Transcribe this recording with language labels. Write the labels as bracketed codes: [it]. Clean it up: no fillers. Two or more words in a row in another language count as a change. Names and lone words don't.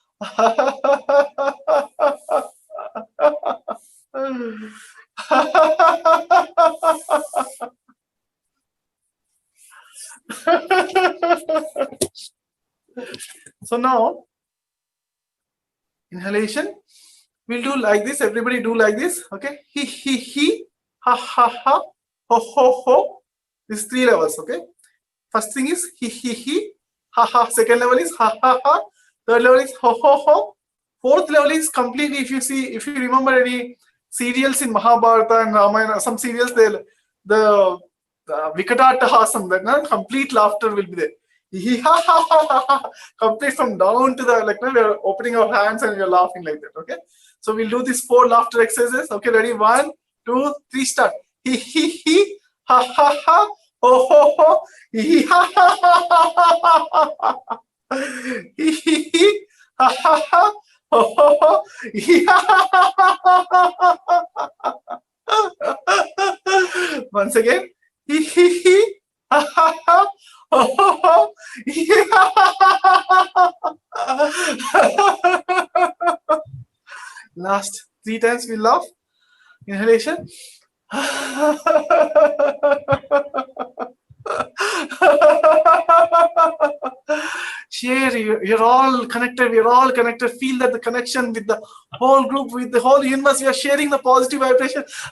[en] So now, inhalation, we'll do like this. Everybody do like this. Okay, he, ha, ha, ha, ho, ho, ho. These 3 levels. Okay, first thing is he, ha, ha. Second level is ha, ha, ha. Third level is ho, ho, ho. Fourth level is completely, if you remember any serials in Mahabharata and Ramayana, some serials, the Vikatattahasam, that complete laughter will be there. Complete from down to the, we are opening our hands and we are laughing like that. Okay, so we'll do these 4 laughter exercises. Okay, ready? 1, 2, 3, start. He, ha, ha, ha, ho ho ho, hee ha ha ha ha ha, hee hee hee, ha ha ha, ho ho ho, hee ha ha ha ha ha. Once again, hee hee hee, ha ha ha, ho ho ho, hee ha ha ha ha. Last 3 times we laugh. Inhalation. Share, you're all connected, we're all connected. Feel that the connection with the whole group, with the whole universe, we are sharing the positive vibration.